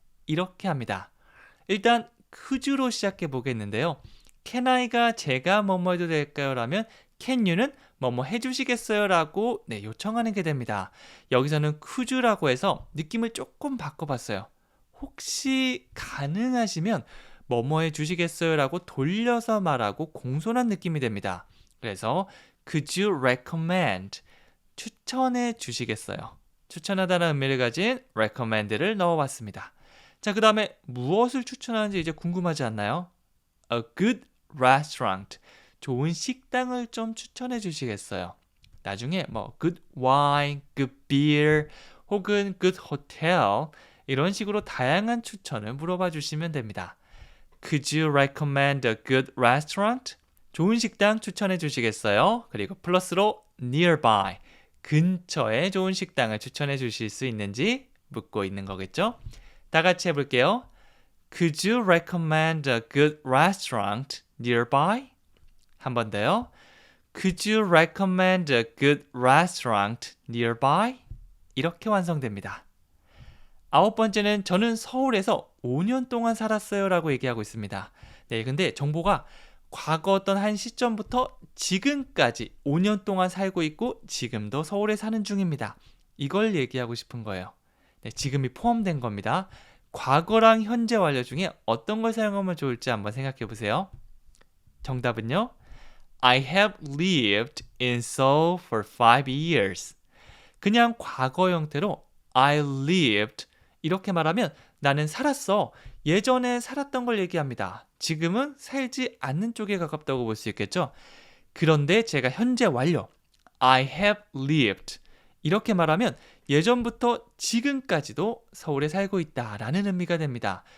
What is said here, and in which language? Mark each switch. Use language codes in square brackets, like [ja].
[ko] 이렇게 합니다. 일단 could you로 시작해 보겠는데요. Can I가 제가 뭐뭐 해도 될까요? 라면 Can you는 뭐뭐 해주시겠어요? 라고 요청하는 게 됩니다. 여기서는 could you라고 해서 느낌을 조금 바꿔봤어요. 혹시 가능하시면 뭐뭐 해주시겠어요? 라고 돌려서 말하고 공손한 느낌이 됩니다. 그래서 [en] Could you recommend? [ko] 추천해 주시겠어요? 추천하다는 의미를 가진 recommend를 넣어봤습니다. 자, 그 다음에 무엇을 추천하는지 이제 궁금하지 않나요? [en] A good restaurant. [ko] 좋은 식당을 좀 추천해 주시겠어요? 나중에 뭐 [en] good wine, good beer, [ko] 혹은 [en] good hotel [ko] 이런 식으로 다양한 추천을 물어봐 주시면 됩니다. [en] Could you recommend a good restaurant? [ko] 좋은 식당 추천해 주시겠어요? 그리고 플러스로 nearby. 근처에 좋은 식당을 추천해 주실 수 있는지 묻고 있는 거겠죠? 다 같이 해볼게요. [en] Could you recommend a good restaurant nearby? [ko] 한 번 더요. [en] Could you recommend a good restaurant nearby? [ko] 이렇게 완성됩니다. 9번째는 저는 서울에서 5년 동안 살았어요 라고 얘기하고 있습니다. 네, 근데 정보가 과거 어떤 한 시점부터 지금까지 5년 동안 살고 있고 지금도 서울에 사는 중입니다. 이걸 얘기하고 싶은 거예요. 네, 지금이 포함된 겁니다. 과거랑 현재 완료 중에 어떤 걸 사용하면 좋을지 한번 생각해 보세요. 정답은요. [en] I have lived in Seoul for 5 years. [ko] 그냥 과거 형태로 [en] I lived [ko] 이렇게 말하면 나는 살았어. 예전에 살았던 걸 얘기합니다. 지금은 살지 않는 쪽에 가깝다고 볼 수 있겠죠. 그런데 제가 현재 완료 [en] I have lived [ko] 이렇게 말하면 예전부터 지금까지도 서울에 살고 있다라는 의미가 됩니다.